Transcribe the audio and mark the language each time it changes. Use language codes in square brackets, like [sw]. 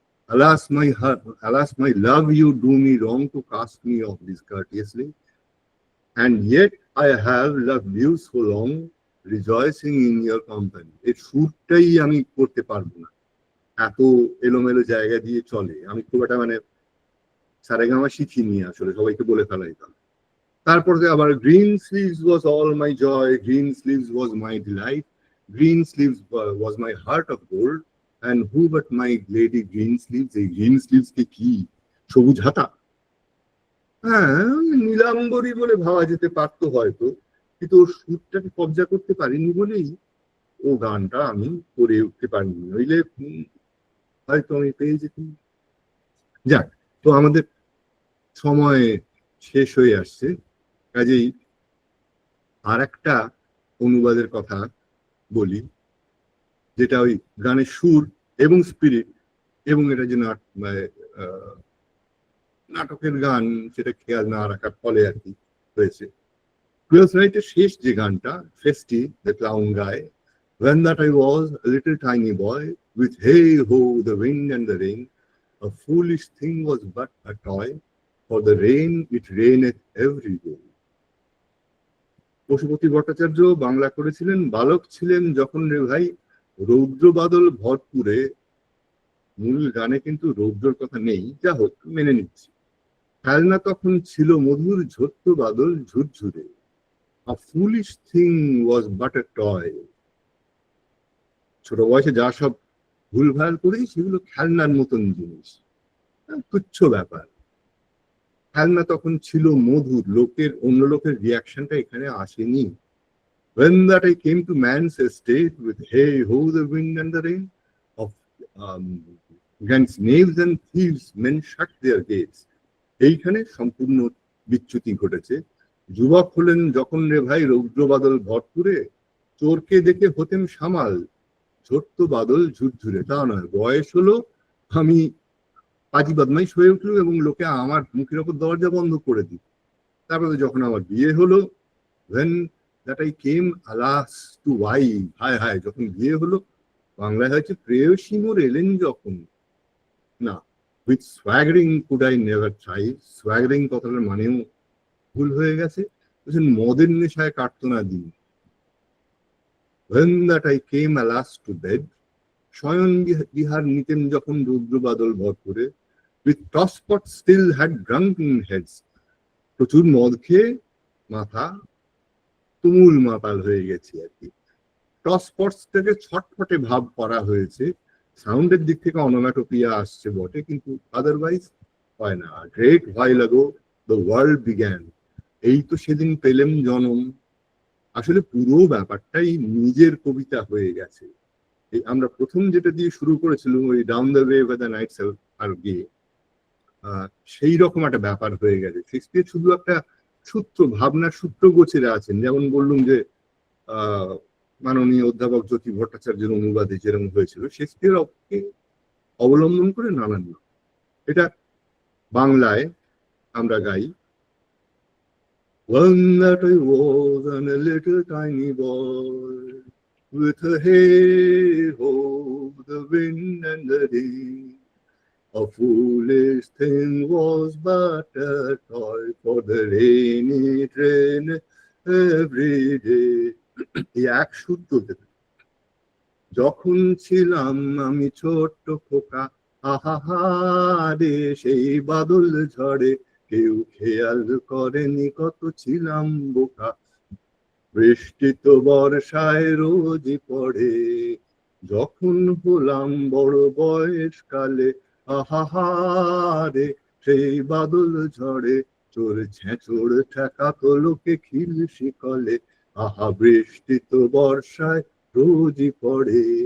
[en] Alas, my love, you do me wrong to cast me off discourteously, and yet I have loved you so long, rejoicing in your company. [bn] এই সুরটাই আমি করতে পারবো না, এত এলোমেলো জায়গা দিয়ে চলে। আমি খুব একটা মানে সারেগামা শিখিনি আসলে, সবাইকে বলে ফেলাইতাম। [en] তারপরে আবার green sleeves was all my joy, green sleeves was my delight, green sleeves was my heart of gold, and who but my lady green sleeves। [bn] এই গ্রিন স্লিভস কে কি সবুজ হাতা? হ্যাঁ, নীলাম্বরী বলে ভাবা যেতে পারতো হয়তো, কিন্তু ওর সুরটাকে কবজা করতে পারিনি বলেই ও গানটা আমি করে উঠতে পারিনি, নইলে হয়তো আমি পেয়ে যেতাম। যাক, তো আমাদের সময় শেষ হয়ে আসছে, কাজেই আর একটা অনুবাদের কথা বলি, যেটা ওই গানের সুর এবং স্পিরিট, এবং এটা যে নাটকের গান সেটা খেয়াল না রাখার ফলে আর কি হয়েছে। টুয়েলথ নাইটের শেষ যে গানটা, ফেস্টি দ্য ক্লাউন গায়, [en] when that I was a little tiny boy, with hey ho the wind and the rain, a foolish thing was but a toy, for the rain it raineth every day। [bn] Pashupati Bhattacharya Bangla করেছিলেন, বালক ছিলেন যখন রে ভাই রৌদ্র বাদল ভরপুরে। মূল গানে কিন্তু রৌদ্রের কথা নেই, যা হোক মেনে নিচ্ছি। খেলনা তখন ছিল মধুর ঝরত বাদল ঝুরঝুরে, [en] a foolish thing was but a toy। [bn] ছোট বয়সে যা সব ভুলভাল করি সেগুলো খেলনার মতন জিনিস, তুচ্ছ ব্যাপার। খেলনা তখন ছিল মধুর, অন্য লোকের রিয়াকশনটা এখানে আসেনি। [en] When that I came to man's estate, with hey ho the wind and the rain, of against knaves and thieves men shut their gates। [bn] এইখানে সম্পূর্ণ বিচ্যুতি ঘটেছে। যুবক হলেন যখন রে ভাই রৌদ্র বাদল ভরপুরে, চোরকে দেখে হতেম সামাল, ঝরতো বাদল ঝুরঝুরে। তা নয়, বয়স হলো, আমি পাজি বদমাইশ হয়ে উঠলো এবং লোকে আমার মুখের ওপর দরজা বন্ধ করে দিল। তারপরে যখন আমার বিয়ে হলো, [en] when that I came alas to wife, [bn] হায় হায়, যখন বিয়ে হলো, বাংলায় হয়েছে প্রেয়সী মোর এলেন যখন। [en] না, with swaggering could I never try। [bn] swaggering কথাটার মানেও ভুল হয়ে গেছে, মদের নেশায় কাটতো না দিন। [en] when that I came alas to bed, [bn] শয়ন বিহার নিতেন যখন রৌদ্র বাদল ভরপুরে, [en] with tosspot still had drunken heads। [bn] প্রচুর মদ খেয়ে মাথা তুমুল মাতাল হয়ে গেছে আর কি। টসস্পটস থেকে ছটফটে ভাব করা হয়েছে, সাউন্ডের দিক থেকে অনোম্যাটোপিয়া আসছে বটে, কিন্তু আদারওয়াইজ হয় না। [en] great while ago the world began, [bn] এই তো সেদিন পেলেম জনম। আসলে পুরো ব্যাপারটাই নিজের কবিতা হয়ে গেছে। এই আমরা প্রথম যেটা দিয়ে শুরু করেছিলাম, ওই [en] down the way where the nights are gay, [bn] সেই রকম একটা ব্যাপার হয়ে গেছে। শেক্সপিয়ার শুধু একটা সূত্র, ভাবনার সূত্র গোছেরা আছেন। যেমন বললুম যে মাননীয় অধ্যাপক জ্যোতি ভট্টাচার্যের অনুবাদে যেরকম হয়েছিল, শেক্সপিয়ার অবলম্বন করে নানান। এটা বাংলায় আমরা গাই, [en] One that I was and a little tiny boy, with a hey ho the wind and the rain, a foolish thing was but a toy, for the rain it rained every day। [bn] এই এক শুদ্ধ যখন ছিলাম আমি ছোট্ট খোকা, আহাহারে সেই বাদল ঝড়ে, কেউ খেয়াল করেনি কত ছিলাম বোকা, বৃষ্টি তো বর্ষায় রোজই পড়ে, যখন হলাম বড় বয়সকালে, আহাহারে সেই বাদল ঝড়ে, চোর ছেঁচোর ঠেকাতো লোকে খিল শিকলে, আহা বৃষ্টি তো বর্ষায় রোজই পড়ে,